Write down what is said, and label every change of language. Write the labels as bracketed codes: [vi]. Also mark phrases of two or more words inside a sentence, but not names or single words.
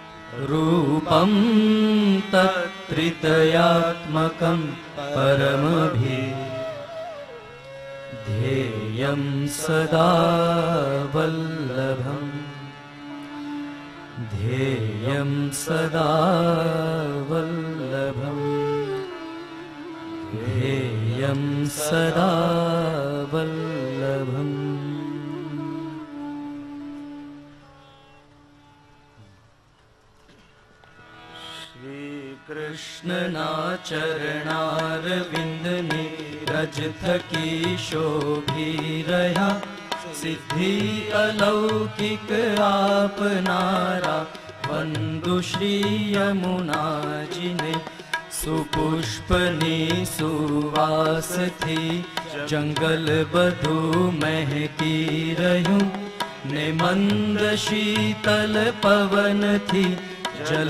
[sa] रूपं तत्त्रितयात्मकं परमभिधेयं सदा वल्लभम् ध्येयं सदा वल्लभम् ध्येयं सदा वल्लभम् [gu] કૃષ્ણના ચરણારવિંદને રજ થકી શોભી રહ્યા સિદ્ધિ અલૌકિક આપનારા વંદુ શ્રી યમુનાજીને સુપુષ્પની સુવાસથી જંગલ બધું મહેકી રહ્યું ને મંદ શીતલ પવનથી જલ